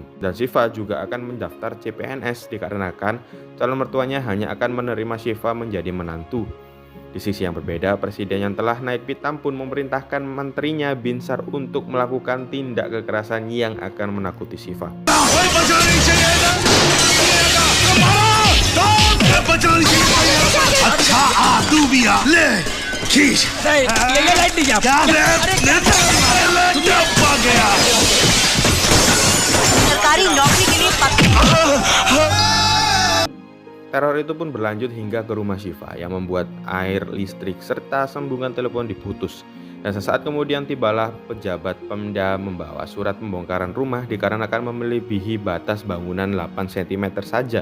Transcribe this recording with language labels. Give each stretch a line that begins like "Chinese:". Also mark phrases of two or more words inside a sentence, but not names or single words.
Indonesian: Dan Syifa juga akan mendaftar CPNS dikarenakan calon mertuanya hanya akan menerima Syifa menjadi menantu. Di sisi yang berbeda, presiden yang telah naik pitam pun memerintahkan menterinya Binsar untuk melakukan tindak kekerasan yang akan menakuti Syifa.
Hindi: सरकारी नौकरी के लिए
Indonesian: Teror itu pun berlanjut hingga ke rumah Syifa yang membuat air, listrik, serta sambungan telepon diputus. Dan sesaat kemudian tibalah pejabat Pemda membawa surat pembongkaran rumah dikarenakan melebihi batas bangunan 8 cm saja.